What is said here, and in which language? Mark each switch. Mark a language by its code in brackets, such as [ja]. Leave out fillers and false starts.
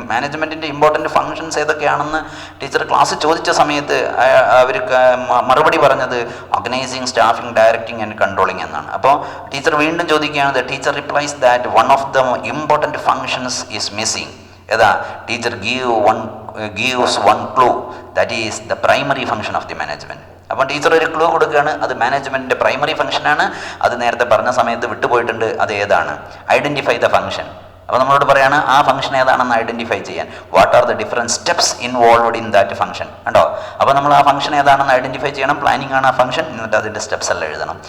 [ml] മാനേജ്മെൻറ്റിൻ്റെ important functions ഏതൊക്കെയാണെന്ന് teacher class ചോദിച്ച സമയത്ത് അവർക്ക് മറുപടി പറഞ്ഞത് organising, staffing, directing and controlling എന്നാണ്. അപ്പോൾ ടീച്ചർ വീണ്ടും ചോദിക്കുകയാണ്. [en] The teacher replies that one of the important functions is missing. [ml] ഏതാ? [en] Teacher gives one clue, that is the primary function of the management. [ml] അപ്പോൾ ടീച്ചർ ഒരു ക്ലൂ കൊടുക്കുകയാണ്. അത് മാനേജ്മെൻറ്റിൻ്റെ primary ഫംഗ്ഷനാണ്. അത് നേരത്തെ പറഞ്ഞ സമയത്ത് വിട്ടുപോയിട്ടുണ്ട്. അത് ഏതാണ്? [en] Identify the function. [ml] അപ്പോൾ നമ്മളോട് പറയാണ് ആ ഫംഗ്ഷൻ ഏതാണെന്ന് ഐഡൻറ്റിഫൈ ചെയ്യാൻ. [en] What are the different steps involved in that function. [ml] കണ്ടോ? അപ്പോൾ നമ്മൾ ആ ഫംഗ്ഷൻ ഏതാണെന്ന് ഐഡൻറ്റിഫൈ ചെയ്യണം. പ്ലാനിംഗ് ആണ് ആ ഫംഗ്ഷൻ. എന്നിട്ട് അതിൻ്റെ സ്റ്റെപ്സ് എല്ലാം എഴുതണം.